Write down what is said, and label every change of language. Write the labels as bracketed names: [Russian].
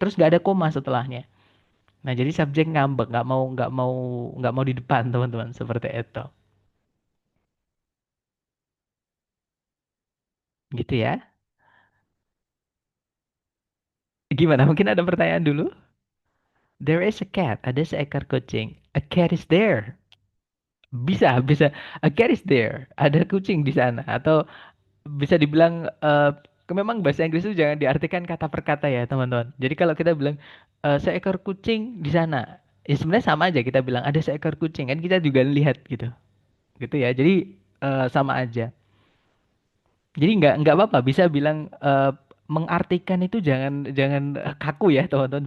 [Indonesian] Terus nggak ada koma setelahnya. Nah, jadi subjek ngambek, nggak mau di depan teman-teman seperti itu. Gitu ya. Gimana? Mungkin ada pertanyaan dulu? [English] There is a cat. [Indonesian] Ada seekor kucing. [English] A cat is there. [Indonesian] Bisa. [English] A cat is there. [Indonesian] Ada kucing di sana. Atau bisa dibilang memang bahasa Inggris itu jangan diartikan kata per kata ya teman-teman. Jadi kalau kita bilang seekor kucing di sana, ya sebenarnya sama aja kita bilang ada seekor kucing kan kita juga lihat gitu, gitu ya. Jadi sama aja. Jadi nggak apa-apa bisa bilang mengartikan itu jangan jangan kaku ya teman-teman.